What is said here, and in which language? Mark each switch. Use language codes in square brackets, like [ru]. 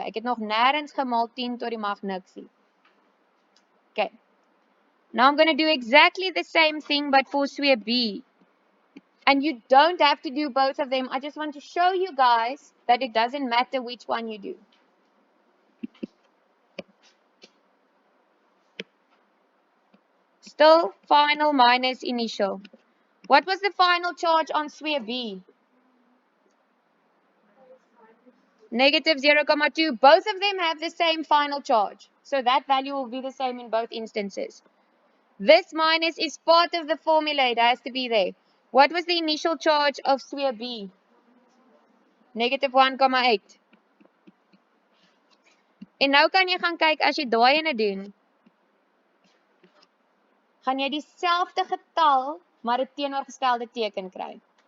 [af] Ek het nog nêrens gemaal 10 tot die mag niksie. Okay. [en] Now I'm going to do exactly the same thing but for sphere B. And you don't have to do both of them. I just want to show you guys that it doesn't matter which one you do. Still final minus initial. What was the final charge on sphere B? Negative 0,2. Both of them have the same final charge. So that value will be the same in both instances. This minus is part of the formula. It has to be there. What was the initial charge of sphere B? Negative 1,8. [af] En nou kan jy gaan kyk as jy daai ene doen. Gaan jy dieselfde getal maar 'n teenoorgestelde teken kry.